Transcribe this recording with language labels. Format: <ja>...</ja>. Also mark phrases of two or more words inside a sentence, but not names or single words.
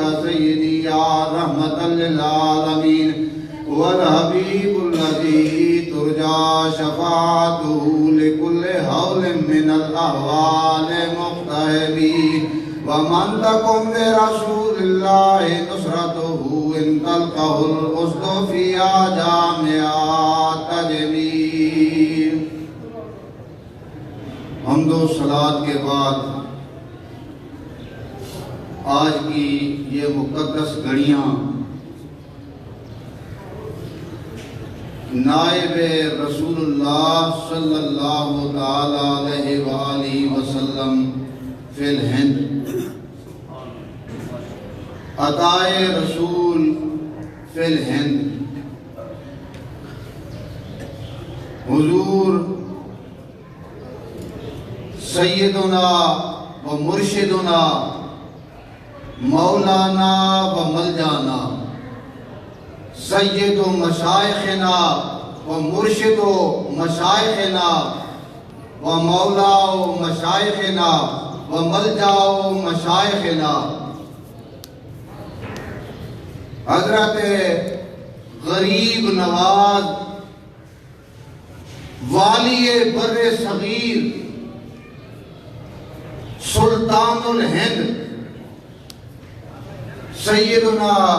<ar>سيدي يا رحمة للعالمين والحبيب الذي ترجى شفاعته لكل هول من الأهوال مقتهبين ومن تكن برسول الله نصرته إن تلقه الأسد في جامعات تجميل.</ar> <ur>حمد و صلاة کے بعد آج کی یہ مقدس گھڑیاں نائب رسول اللہ</ur> <ar>صلی اللہ تعالی علیہ وآلہ وسلم فی الہند،</ar> <ur>عطائے رسول</ur> <ar>فی الہند، حضور سیدنا و مرشدنا مولانا و ملجانا سید و مشائخنا و مرشد و مشائخنا و مولا و مشائخنا و ملجا و مشائخنا</ar> <ur>حضرت غریب نواز والی بر صغیر سلطان الہند سیدنا</ur>